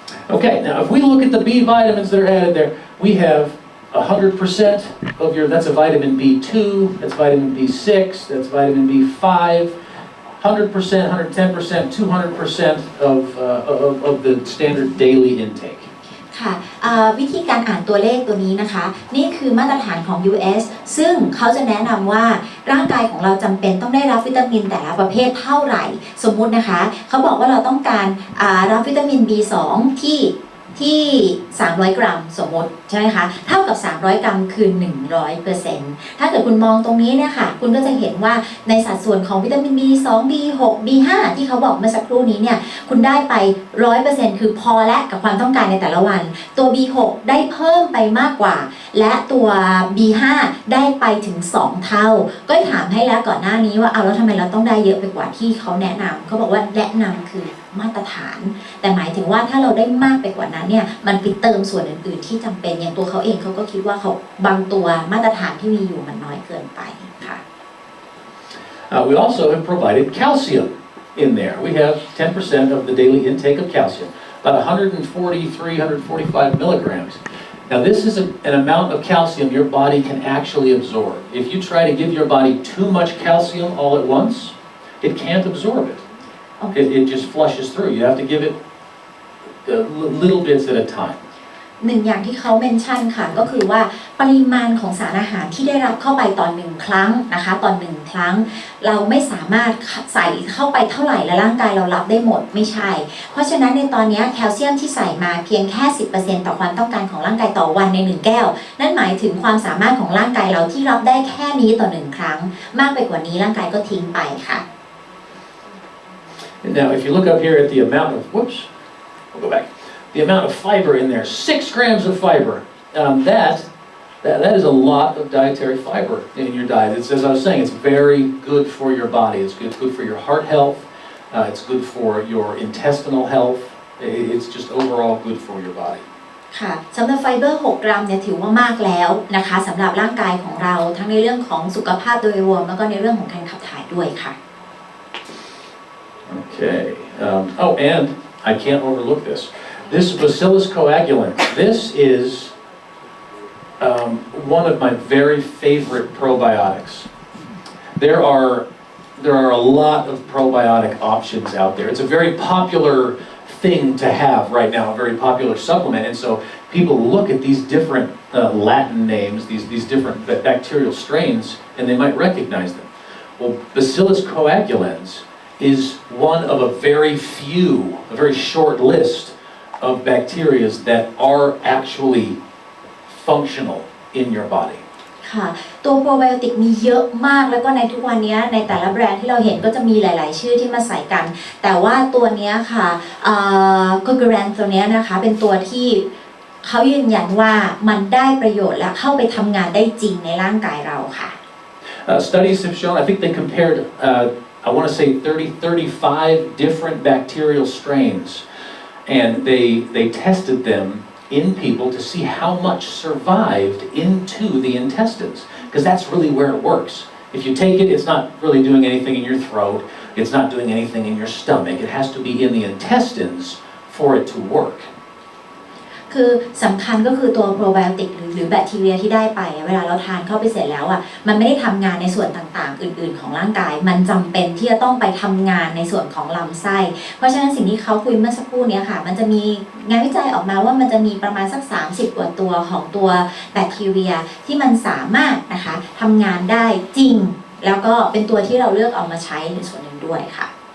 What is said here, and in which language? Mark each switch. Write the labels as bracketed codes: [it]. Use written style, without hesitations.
[en] Okay, now if we look at the B vitamins that are added there, we have 100% of your, that's a vitamin B2, that's vitamin B6, that's vitamin B5, 100%, 110%, 200% of the standard daily intake. [th] ค่ะวิธีการอ่านตัวเลขตัวนี้นะคะนี่คือมาตรฐานของ US ซึ่งเขาจะแนะนำว่าร่างกายของเราจำเป็นต้องได้รับวิตามินแต่ละประเภทเท่าไหร่สมมุตินะคะเขาบอกว่าเราต้องการรับวิตามิน B2 ที่300 กรัมสมมติใช่ไหมคะเท่ากับ300 กรัมคือ 100% ถ้าเกิดคุณมองตรงนี้เนี่ยค่ะคุณก็จะเห็นว่าในสัดส่วนของวิตามิน B2 B6 B5 ที่เขาบอกเมื่อสักครู่นี้เนี่ยคุณได้ไป 100% คือพอและกับความต้องการในแต่ละวันตัว B6 ได้เพิ่มไปมากกว่าและตัว B5 ได้ไปถึง2 เท่าก็ถามให้แล้วก่อนหน้านี้ว่าเอาแล้วทำไมเราต้องได้เยอะไปกว่าที่เขาแนะนำเขาบอกว่าแนะนำคือมาตรฐานแต่หมายถึงว่าถ้าเราได้มากไปกว่านั้นเนี่ยมันไปเติมส่วนอื่นๆที่จำเป็นอย่างตัวเขาเองเขาก็คิดว่าเขาบางตัวมาตรฐานที่มีอยู่มันน้อยเกินไปค่ะ [en] We also have provided calcium in there. We have 10% of the daily intake of calcium, about 143, 145 milligrams. Now this is an amount of calcium your body can actually absorb. If you try to give your body too much calcium all at once, it can't absorb it. It just flushes through. You have to give it little bits at a time. [th] หนึ่งอย่างที่เขาเมนชั่นค่ะก็คือว่าปริมาณของสารอาหารที่ได้รับเข้าไปต่อ1 ครั้งนะคะต่อ1 ครั้งเราไม่สามารถใส่เข้าไปเท่าไหร่และร่างกายเรารับได้หมดไม่ใช่เพราะฉะนั้นในตอนนี้แคลเซียมที่ใส่มาเพียงแค่ 10% ต่อความต้องการของร่างกายต่อวันใน1 แก้วนั่นหมายถึงความสามารถของร่างกายเราที่รับได้แค่นี้ต่อ1 ครั้งมากไปกว่านี้ร่างกายก็ทิ้งไปค่ะ [en] Now if you look up here at the amount of, we'll go back. The amount of fiber in there, 6 grams of fiber. That is a lot of dietary fiber in your diet. It's, as I was saying, it's very good for your body. It's good for your heart health. It's good for your intestinal health. It's just overall good for your body. [th] ค่ะสำหรับไฟเบอร์6 กรัมเนี่ยถือว่ามากแล้วนะคะสำหรับร่างกายของเราทั้งในเรื่องของสุขภาพโดยรวมแล้วก็ในเรื่องของการขับถ่ายด้วยค่ะ [en] Okay. Oh, and I can't overlook this. This Bacillus coagulant. This is one of my very favorite probiotics. There are a lot of probiotic options out there. It's a very popular thing to have right now, a very popular supplement. And so people look at these different Latin names, these different bacterial strains, and they might recognize them. Well, Bacillus coagulans is one of a very short list of bacteria that are actually functional in your body. [th] ค่ะตัวโปรไบโอติกมีเยอะมากแล้วก็ในทุกวันนี้ในแต่ละแบรนด์ที่เราเห็นก็จะมีหลายๆชื่อที่มาใส่กันแต่ว่าตัวนี้ค่ะโกลเกแรนตัวนี้นะคะเป็นตัวที่เขายืนยันว่ามันได้ประโยชน์และเข้าไปทำงานได้จริงในร่างกายเราค่ะ [en] Studies have shown, I think they compared, I want to say 35 different bacterial strains, and they tested them in people to see how much survived into the intestines, because that's really where it works. If you take it, it's not really doing anything in your throat, it's not doing anything in your stomach, it has to be in the intestines for it to work. [th] คือสำคัญก็คือตัวโปรไบโอติกหรือแบคทีเรียที่ได้ไปเวลาเราทานเข้าไปเสร็จแล้วอ่ะมันไม่ได้ทำงานในส่วนต่างๆอื่นๆของร่างกายมันจำเป็นที่จะต้องไปทำงานในส่วนของลำไส้เพราะฉะนั้นสิ่งที่เขาคุยเมื่อสักครู่นี้ค่ะมันจะมีงานวิจัยออกมาว่ามันจะมีประมาณสัก30กว่าตัวของตัวแบคทีเรียที่มันสามารถนะคะทำงานได้จริงแล้วก็เป็นตัวที่เราเลือกเอามาใช้ในส่วนหนึ่งด้วยค่ะ